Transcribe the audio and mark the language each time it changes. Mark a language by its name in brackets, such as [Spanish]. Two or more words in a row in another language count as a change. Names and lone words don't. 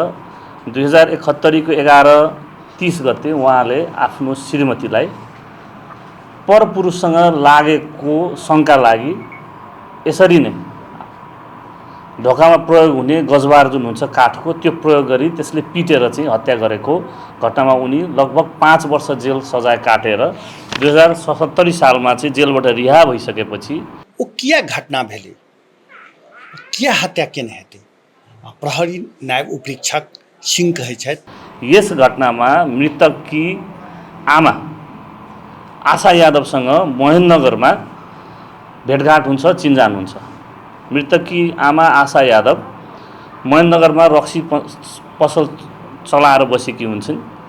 [Nepali] 2071 को 11:30 गते उहाँले आफ्नो श्रीमतीलाई परपुरुषसँग लागेको शंका लागि यसरी नै ढोकामा प्रयोग हुने गजबार जुन हुन्छ काठको त्यो प्रयोग गरी त्यसले पिटेर चाहिँ हत्या गरेको घटनामा उनी लगभग 5 वर्ष जेल सजाय काटेर 2077 सालमा चाहिँ जेलबाट रिहा भइसकेपछि [Maithili] ओ किया घटना भेलै, किया हत्या केने हेतै प्रहरी नायब उपरीक्षक सिंह कहै छथि [Nepali] यस घटनामा मृतककी आमा आशा यादवसँग महेन्द्रनगरमा भेटघाट हुन्छ, चिन्जान हुन्छ। मृतककी आमा आशा यादव महेन्द्रनगरमा रक्सी पसल चलाएर बसेकी हुन्छन्।